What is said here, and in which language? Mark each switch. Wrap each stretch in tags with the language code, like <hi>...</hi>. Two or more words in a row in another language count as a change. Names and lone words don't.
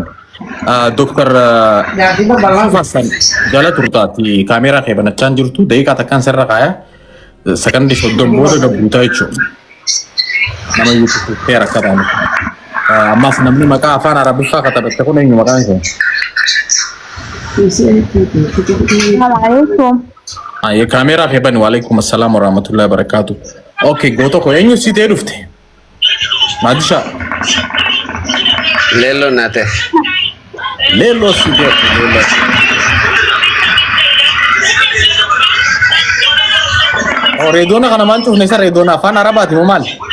<om>Doktor Hassan jala turtaati kaameeraa kee banachaan jirtu daqiiqaa takkaan sirra kaaya sakandii 30 booda gabbuutaa jechuudha. Nama yuutuuf teera akka taane. Ammas namni maqaa afaan Arabiffaa katabatte kun eenyu maqaan isaa?</om> <ar>Assalamualaikum.</ar> <om>Ye kaameeraa kee bani</om> <ar>وعليكم السلام ورحمة الله وبركاته.</ar> <om>Okay, goto ko eenyu si ta'e dhufte? Maadisha. Leelloo naate. Leelloo si ta'e leelloo. Reedoona kana maal cufne isa reedoona afaan Arabaati moo maal?</om>